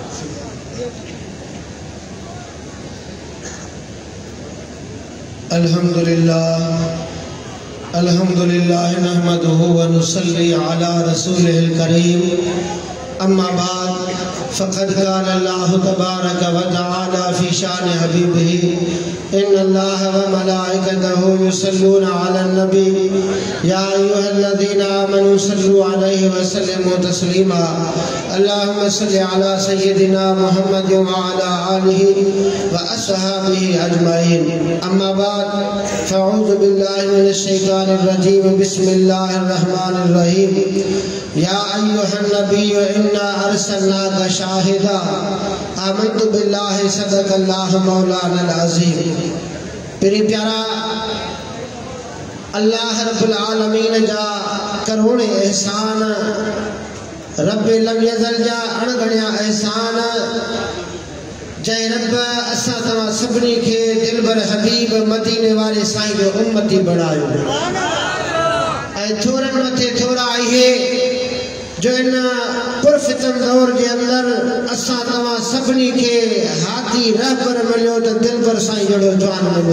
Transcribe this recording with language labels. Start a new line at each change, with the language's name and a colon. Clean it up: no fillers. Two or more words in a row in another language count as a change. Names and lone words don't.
Arabic: الحمد لله الحمد لله نحمده ونصلي على رسوله الكريم. أما بعد فقد قال الله تبارك وتعالى في شأن حبيبه إن الله وملائكته يصلون على النبي يا أيها الذين آمنوا صلوا عليه وسلموا تسليما. اللهم صل على سيدنا محمد وعلى آله وأصحابه أجمعين. أما بعد فأعوذ بالله من الشيطان الرجيم. بسم الله الرحمن الرحيم يا أيها النبي إنا أرسلناك شاهدا آمنت بالله صدق الله مولانا العظيم.
Sindhi: मेरे प्यारा अल्लाह
Arabic: رب العالمين
Sindhi: जा करोड़े एहसान,
Arabic: رب لم يزل
Sindhi: जा अणगणिया एहसान जय रब असां तव्हां सभिनी खे दिलबर हबीब मदीने वारे साईं जो उम्मती बणायो ऐं थोरनि मथे थोरा इहे जो इन पुरफितन दौर के अंदर असां तव्हां सभिनी खे हाथी रहबर मिलियो त दिलबर साईं जहिड़ो जवान मिलियो।